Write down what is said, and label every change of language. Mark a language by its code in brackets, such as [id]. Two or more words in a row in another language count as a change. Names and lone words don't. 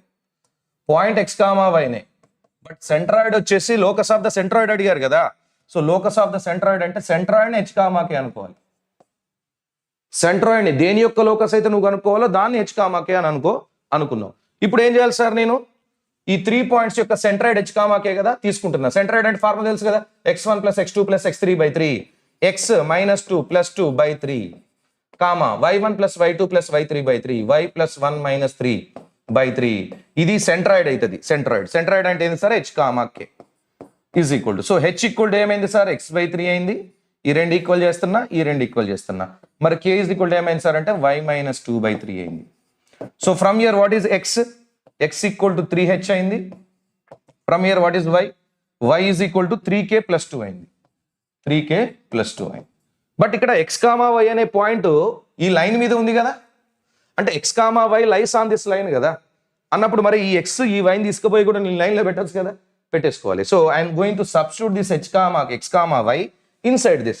[te] పాయింట్ x, yనే, [en] but centroid [te] వచ్చేసి [en] locus of the centroid [te] అడిగారు కదా. [en] so locus of the centroid [te] అంటే సెంట్రాయిడ్ h, k అనుకోవాలి. సెంట్రాయిడ్ని దేని యొక్క లోకస్ అయితే నువ్వు కనుక్కోవాలో దాన్ని h, k అని అనుకున్నావు. ఇప్పుడు ఏం చేయాలి సార్? నేను ఈ 3 points యొక్క సెంట్రాయిడ్ h, k కదా తీసుకుంటున్నా. సెంట్రాయిడ్ అంటే ఫార్ములా తెలుసు కదా, x1 + x2 + x3/3, x - 2 + 2/3, y1 + y2 + y3/3, y + 1 - 3/3. ఇది సెంట్రాయిడ్ అవుతుంది. సెంట్రాయిడ్ అంటే ఏంది సార్? [en] h, k is equal to, so h equal to [te] ఏమైంది సార్? x/3 అయింది. ఈ 2 ఈక్వల్ చేస్తున్నా. మరి [en] k is equal to [te] ఏమైంది సార్ అంటే y - 2/3 అయింది. [en] so from here what is x equal to 3h అయింది. from here what is y is equal to 3k + 2 అయింది. [te] బట్ ఇక్కడ x, y అనే పాయింట్ ఈ లైన్ మీద ఉంది కదా. అంటే [en] x comma y lies on this line [te] కదా అన్నప్పుడు మరి ఈ ఎక్స్ ఈ వైని తీసుకుపోయి కూడా నేను లైన్లో పెట్టచ్చు కదా, పెట్టేసుకోవాలి. [en] so I'm going to substitute this x comma y inside this.